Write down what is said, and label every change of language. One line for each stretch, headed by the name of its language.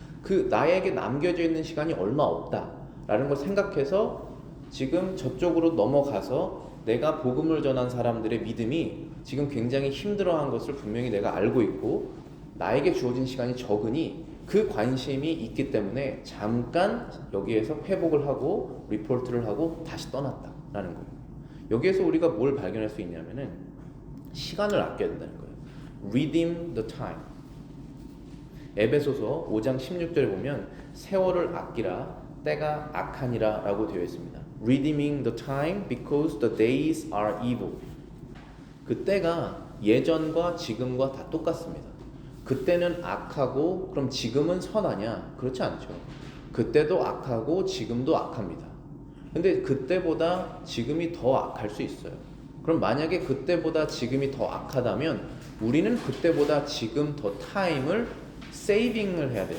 Korean: 그 나에게 남겨져 있는 시간이 얼마 없다라는 걸 생각해서 지금 저쪽으로 넘어가서 내가 복음을 전한 사람들의 믿음이 지금 굉장히 힘들어한 것을 분명히 내가 알고 있고 나에게 주어진 시간이 적으니 그 관심이 있기 때문에 잠깐 여기에서 회복을 하고 리포트를 하고 다시 떠났다라는 거예요. 여기에서 우리가 뭘 발견할 수 있냐면은 시간을 아껴야 된다는 거예요.
English: Redeem the time.
Korean: 에베소서 5장 16절에 보면 세월을 아끼라 때가 악하니라 라고 되어 있습니다.
English: Redeeming the time because the days are evil.
Korean: 그 때가 예전과 지금과 다 똑같습니다. 그때는 악하고 그럼 지금은 선하냐? 그렇지 않죠. 그때도 악하고 지금도 악합니다. 근데 그때보다 지금이 더 악할 수 있어요. 그럼 만약에 그때보다 지금이 더 악하다면 우리는 그때보다 지금 더 타임을 세이빙을 해야 돼요.